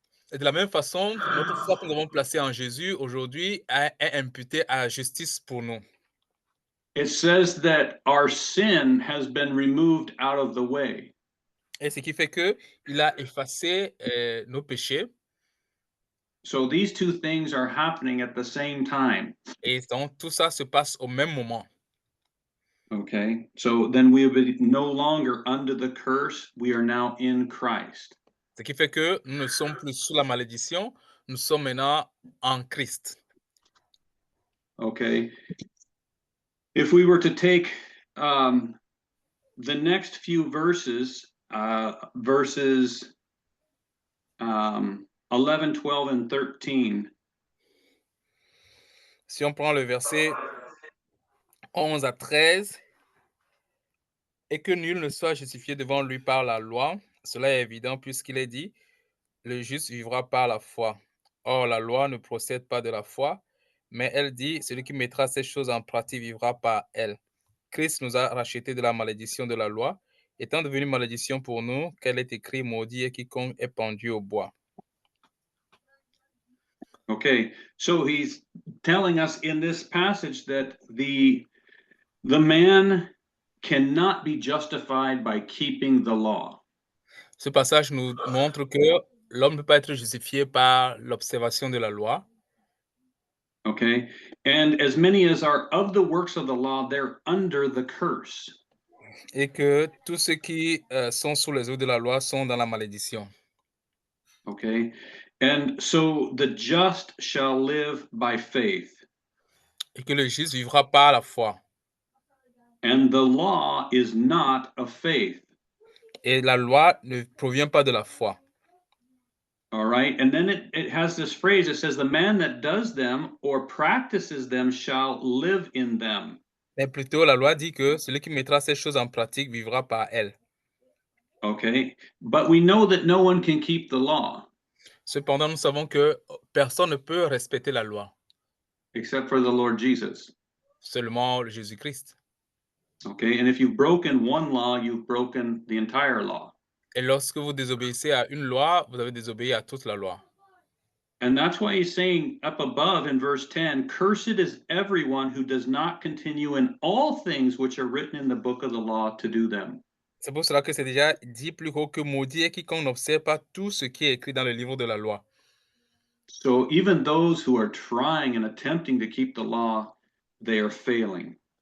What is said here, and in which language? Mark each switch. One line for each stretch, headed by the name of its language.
French: Et de la même façon, notre foi que nous avons placée en Jésus aujourd'hui est imputée à la justice pour nous.
English: It says that our sin has been removed out of the way.
French: Et ce qui fait que il a effacé nos péchés.
English: So these two things are happening at the same time.
French: Et donc tout ça se passe au même moment.
English: Okay, so then we will be no longer under the curse. We are now in Christ.
French: Ce qui fait que nous ne sommes plus sous la malédiction, nous sommes maintenant en Christ.
English: Okay, if we were to take the next few verses, verses 11, 12, and 13.
French: Si on prend le verset 11 à 13, et que nul ne soit justifié devant lui par la loi, cela est évident puisqu'il est dit, le juste vivra par la foi. Or, la loi ne procède pas de la foi, mais elle dit, celui qui mettra ces choses en pratique vivra par elle. Christ nous a rachetés de la malédiction de la loi, étant devenu malédiction pour nous, qu'elle est écrit, maudit est quiconque est pendu au bois.
English: Okay, so he's telling us in this passage that the man cannot be justified by keeping the law.
French: Ce passage nous montre que l'homme ne peut pas être justifié par l'observation de la loi.
English: Okay, and as many as are of the works of the law, they're under the curse.
French: Et que tous ceux qui sont sous les eaux de la loi sont dans la malédiction.
English: Okay, and so the just shall live by faith.
French: Et que le juste vivra par la foi.
English: And the law is not of faith.
French: Et la loi ne provient pas de la foi.
English: All right. And then it has this phrase, it says, the man that does them or practices them shall live in them.
French: Mais plutôt, la loi dit que celui qui mettra ces choses en pratique vivra par elles.
English: Okay. But we know that no one can keep the law
French: Cependant, nous savons que personne ne peut respecter la loi,
English: except for the Lord Jesus.
French: seulement Jésus-Christ.
English: Okay. And if you've broken one law, you've broken the entire law.
French: Et lorsque vous désobéissez à une loi, vous avez désobéi à toute la loi.
English: And that's why he's saying up above in verse 10, cursed is everyone who does not continue in all things which are written in the book of the law to do them.
French: C'est pour cela que c'est déjà dit plus haut que maudit est quiconque n'observe pas tout ce qui est écrit dans le livre de la loi.
English: So even those who are trying and attempting to keep the law, they are failing.